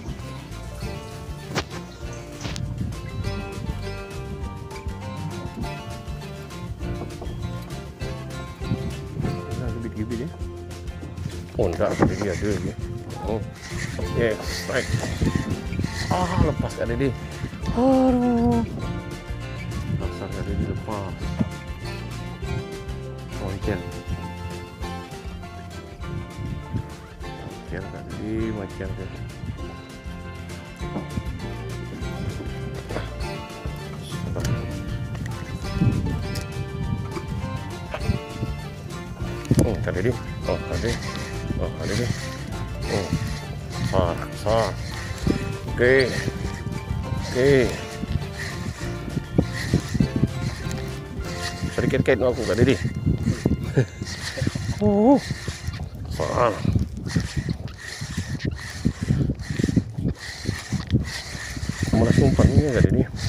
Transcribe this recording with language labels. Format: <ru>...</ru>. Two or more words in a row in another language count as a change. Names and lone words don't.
<id>Gibit-gibit ya. Oh enggak, tadi dia ada lagi.</id> <en>Oh yes,</en> <id>strike. Lepas Kak Dede. Aduh. Dasar Kak Dede lepas. Moncel. Moncel Kak Dede, moncel ke. Kak Dede. Kak Dede. Kak Dede. Besar. Oke. Sedikit kait aku Kak Dede. Besar. Malah umpan ini Kak Dede.</id>